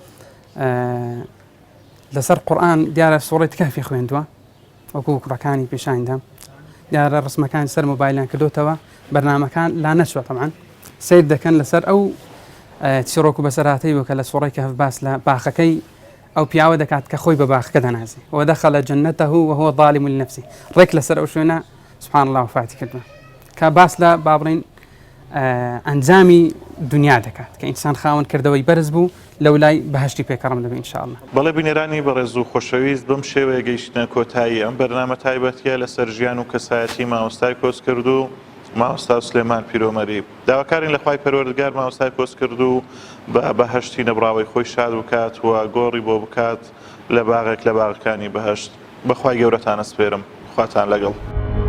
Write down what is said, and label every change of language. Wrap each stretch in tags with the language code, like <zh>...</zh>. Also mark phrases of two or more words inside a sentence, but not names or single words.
<ckb>لەسەر قورئان دیارە سوڕەی کەهفی خوێندووە وەکو کوڕەکانی پێشانیدا دیارە ڕسمەکانی سەر مۆبایلیان کردوتەوە بەرنامەکان لا نەچوە تەمان سیر دەکەن لەسەر ئەو چیرۆک و بەسەرهاتەی بوو کە لە سوڕەی کەهف باس لە باخەکەی ئەو پیاوە دەکات کە خۆی بە باخەکە دەنازێ</ckb> <ar>وەدەخەلە جەنەتەه وهو ظالم لنفسه</ar> <ckb>ڕێک لەسەر ئەو شوێنە</ckb> <ar>سبحان الله</ar> <ckb>وفاتی کردووە کە باس لە با بڵێن ئەنجامی دنیا دەکات کە ئینسان خاوەن کردەوەی بەرز بوو لەو لای بەهشتی پێکەڕم دەبێت</ckb> <ar>ئینشاءالله</ar> <ckb>بەڵێ بینێرانی بەڕێز و خۆشەویست بەم شێوەیە گەیشتنە کۆتایی ئەم بەرنامە تایبەتیە لەسەر ژیان و کەسایەتی مامۆستای کۆس کرد و مامۆستا سلێمان پیرۆمەری داواکارین لە خوای پەروەردگار مامۆستای کۆس کرد و بە بەهشتی نەبراوەی خۆی شاد بکات و گۆڕی بۆ بکات لە باغێک لە باغەکانی بەهشت بەخوای گەورەتانە سپێرم خواتان لەگەڵ</ckb>